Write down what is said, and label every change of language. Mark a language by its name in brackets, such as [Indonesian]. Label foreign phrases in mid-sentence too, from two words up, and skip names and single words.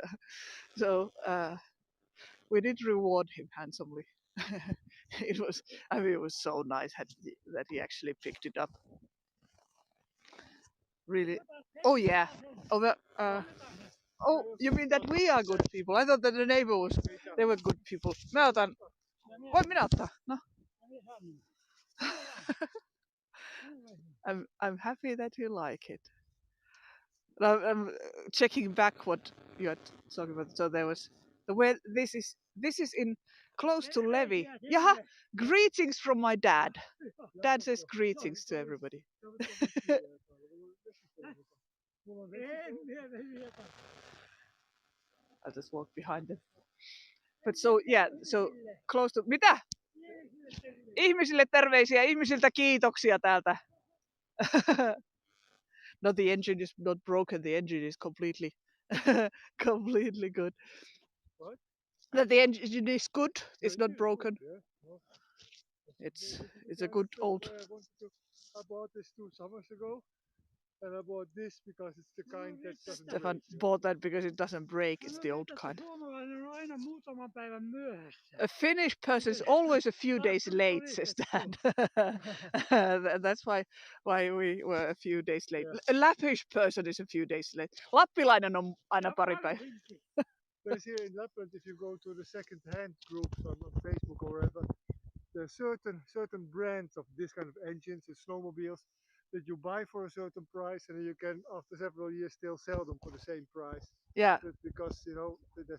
[English] So we did reward him handsomely. It was so nice that he actually picked it up. Really. Oh yeah. Oh, you mean that we are good people? I thought that the neighbors, they were good people. [Finnish] Voin minä ottaa? No. [English] I'm happy that you like it. I'm checking back what you are talking about. So there was this is in close to Levi. Yeah, greetings from my dad. Dad says greetings to everybody. I'll just walk behind them. But so close to mitä? [Finnish] Ihmisille terveisiä, ihmisiltä kiitoksia täältä. No, [English] the engine is not broken. The engine is completely good. What? That the engine is good. It's not broken. It's a good old. I bought this 2 summers ago, and I bought this because it's the kind that doesn't Stefan break. bought that because it doesn't break. It's the old kind. A Finnish person is always a few days late, says Dad. That's why we were a few days late. Yeah. A Lappish person is a few days late. [Finnish] Lappilainen on aina pari päivää. [English] Because here in Lapland, if you go to the second-hand groups on Facebook or wherever, there's certain brands of this kind of engines and snowmobiles that you buy for a certain price, and then you can after several years still sell them for the same price. Yeah, That's because there's